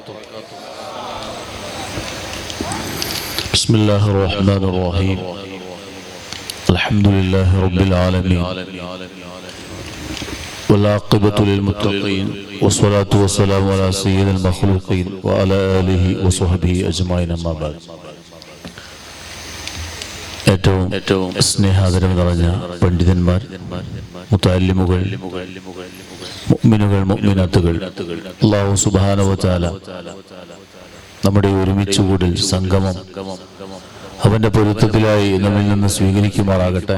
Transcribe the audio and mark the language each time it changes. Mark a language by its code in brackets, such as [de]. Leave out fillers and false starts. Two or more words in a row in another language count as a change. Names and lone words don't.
[ar] بسم الله الرحمن الرحيم. الحمد لله رب العالمين والعاقبة للمتقين والصلاة والسلام على سيد المخلوقين وعلى آله وصحبه أجمعين أما بعد. [ml] ഏറ്റവും സ്നേഹാദരം നിറഞ്ഞ പണ്ഡിതന്മാർ, മുതഅല്ലിമുകൾ, മുഅ്മിനുകൾ, മുഅ്മിനാത്തുകൾ, അല്ലാഹു [ar] سبحانه وتعالى [ml] നമ്മുടെ ഒരുമിച്ചുകൂടൽ സംഗമം അവന്റെ പൊരുത്തത്തിലായി നമ്മിൽ നിന്ന് സ്വീകരിക്കുമാറാകട്ടെ.